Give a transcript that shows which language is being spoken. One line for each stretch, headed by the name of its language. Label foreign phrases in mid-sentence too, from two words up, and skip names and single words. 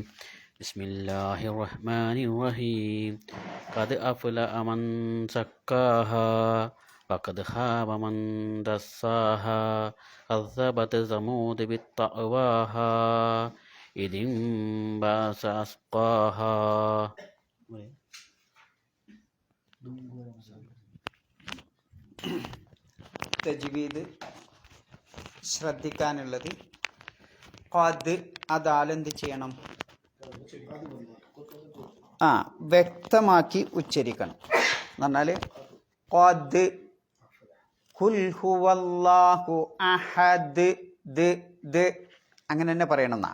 Arabic: بسم الله الرحمن الرحيم. قد أفلح من زكاها وقد خاب من دساها كذبت ثمود بطغواها إذ انبعث أشقاها.
Malayalam: തജ്വീദ് ശ്രദ്ധിക്കാനുള്ളത് ഖദ് അതാലെന്ത് ചെയ്യണം? വ്യക്തമാക്കി ഉച്ചരിക്കണം എന്ന് പറഞ്ഞാൽ ഖദ്
Arabic: قل هو الله أحد
Malayalam: ദ് അങ്ങനെ തന്നെ പറയണമെന്നാ.